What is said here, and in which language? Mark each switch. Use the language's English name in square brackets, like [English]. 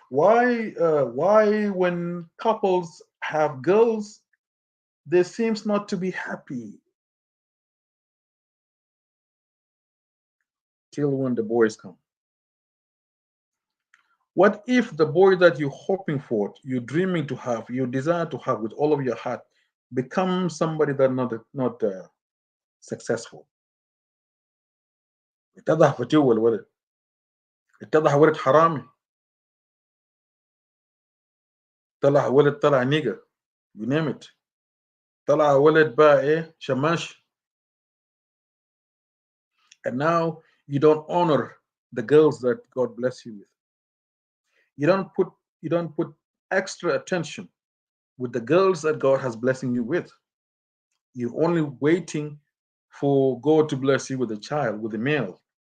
[English] Why when couples have girls, they seems not to be happy till when the boys come. What if the boy that you're hoping for, you're dreaming to have, you desire to have with all of your heart, becomes somebody that not successful? [Arabic] اتضح فتوه الولد، اتضح ولد حرامي، طلع نيجر، [English] you name it. [Arabic] طلع ولد بقى ايه شماش. [English] And now you don't honor the girls that God bless you with. You don't put extra attention with the girls that God has blessing you with. You're only waiting for God to bless you with a child, with a male.